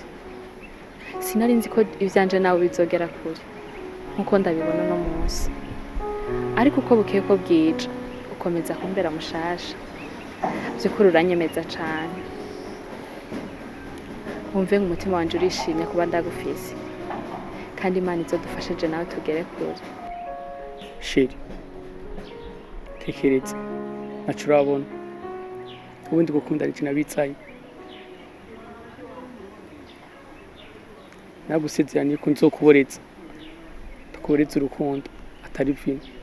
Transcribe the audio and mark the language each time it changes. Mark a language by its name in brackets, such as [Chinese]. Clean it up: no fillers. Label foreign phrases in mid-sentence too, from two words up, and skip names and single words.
[Rundi] Sinari nzi ko ivyanje nawe bizogera kure nkuko ndabibona no munsi, ariko uko bukeye ko bwije ukomeza kumbera mushasha. Byukuri uranyemeza cane. Wumve nk'umutima wanje urishimye kuba ndagufise, kandi Imana izodufashije nawe tugere kure. Sheri, tekereza nacurabona ubundi gukunda ari kintu abitsaye. Nagusezeraniye ko nzokuboreza, tukuboreza urukundo atari vino.